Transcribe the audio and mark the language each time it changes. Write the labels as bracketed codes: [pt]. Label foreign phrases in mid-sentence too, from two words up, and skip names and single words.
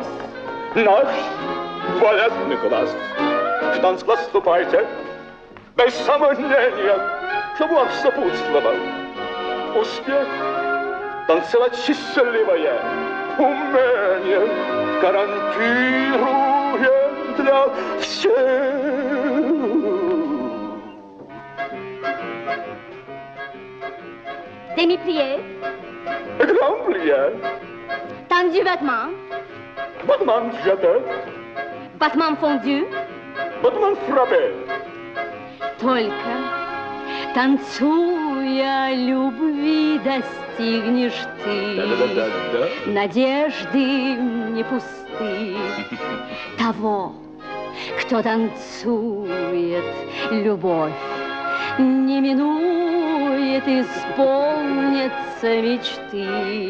[ru] Наш балетный класс. В танцкласс вступайте. Без сомнения, чтобы вам сопутствовал успех. Танцевать счастливое умение гарантируем для всех. [fr] Demi-plié. Grand plié. Tendu battement. Battement jeté. Battement fondu. Battement frappé. [ru] Только танцуя любви достигнешь ты надежды не пусты того, кто танцует любовь, не минует исполнится мечты.